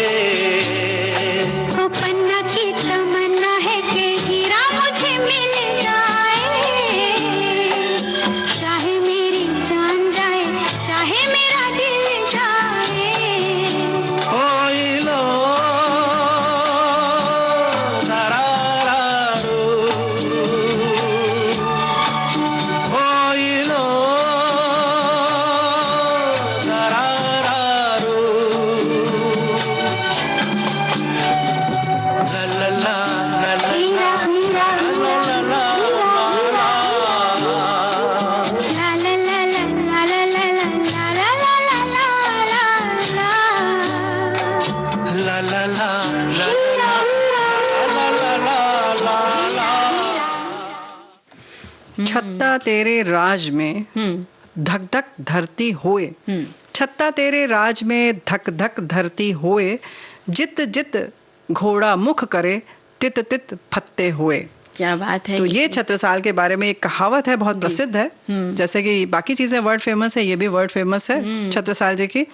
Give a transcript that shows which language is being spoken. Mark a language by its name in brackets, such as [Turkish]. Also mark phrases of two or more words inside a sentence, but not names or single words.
[Hindi] वो पन्ना की तमन्ना है कि हीरा मुझे मिल जाए, चाहे मेरी जान जाए चाहे मेरा दिल जाए। ओई लो तारारारू, ओई लो तारारारू, ला ला ला ला ला हीरा हीरा ला ला ला ला ला। ला ला ला ला ला ला ला ला ला ला ला ला ला। ला ला ला ला ला ला ला ला ला। [Bundeli] छत्ता तेरे राज में धक धक धरती होए, छत्ता तेरे राज में धक धक धरती होए, जित जित घोड़ा मुख करे तित तित फत्ते होए। [Hindi] क्या बात है। तो ये छत्रसाल के बारे में एक कहावत है, बहुत प्रसिद्ध है। जैसे कि बाकी चीजें [English] world famous [Hindi] है, ये भी [English] world famous [Hindi] है छत्रसाल जी की।